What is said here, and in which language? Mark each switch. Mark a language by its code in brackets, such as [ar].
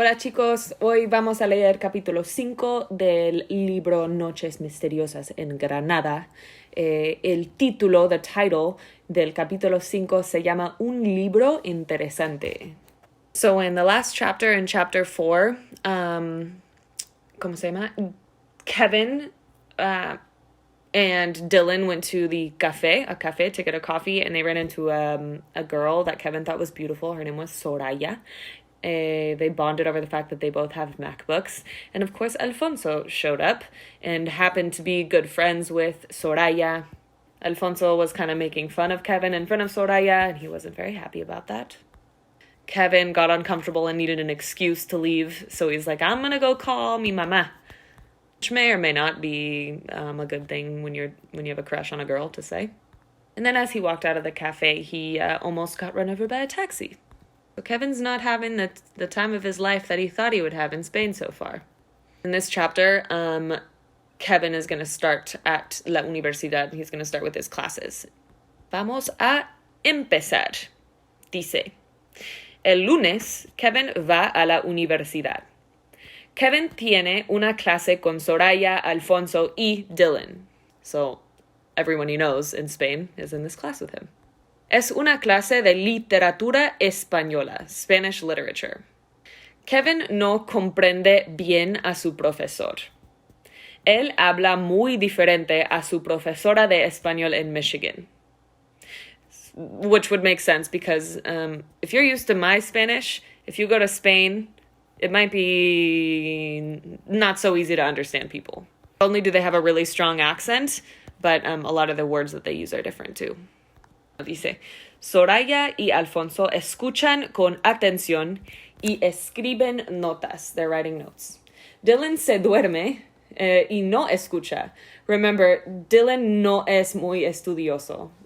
[es] Hola chicos, hoy vamos a leer capítulo 5 del libro Noches misteriosas en Granada. El título, [en] the title [es] del capítulo 5 se llama Un libro interesante. [en] So in the last chapter, in chapter 4, [es] ¿cómo se llama? [en] Kevin and Dylan went to a cafe to get a coffee, and they ran into a girl that Kevin thought was beautiful. Her name was Soraya. They bonded over the fact that they both have MacBooks. And of course, Alfonso showed up and happened to be good friends with Soraya. Alfonso was kind of making fun of Kevin in front of Soraya, and he wasn't very happy about that. Kevin got uncomfortable and needed an excuse to leave, so he's like, I'm gonna go call [es] mi mamá. [en] Which may or may not be a good thing when you have a crush on a girl to say. And then as he walked out of the cafe, he almost got run over by a taxi. So Kevin's not having the time of his life that he thought he would have in Spain so far. In this chapter, Kevin is going to start at [es] la universidad. [en] He's going to start with his classes. [es] Vamos a empezar. Dice, el lunes, Kevin va a la universidad. Kevin tiene una clase con Soraya, Alfonso, y Dylan. [en] So everyone he knows in Spain is in this class with him. [es] Es una clase de literatura española, [en] Spanish literature. [es] Kevin no comprende bien a su profesor. Él habla muy diferente a su profesora de español en Michigan. [en] Which would make sense because if you're used to my Spanish, if you go to Spain, it might be not so easy to understand people. Not only do they have a really strong accent, but a lot of the words that they use are different too. [es] Dice, Soraya y Alfonso escuchan con atención y escriben notas. [en] They're writing notes. [es] Dylan se duerme y no escucha. [en] Remember, [es] Dylan no es muy estudioso.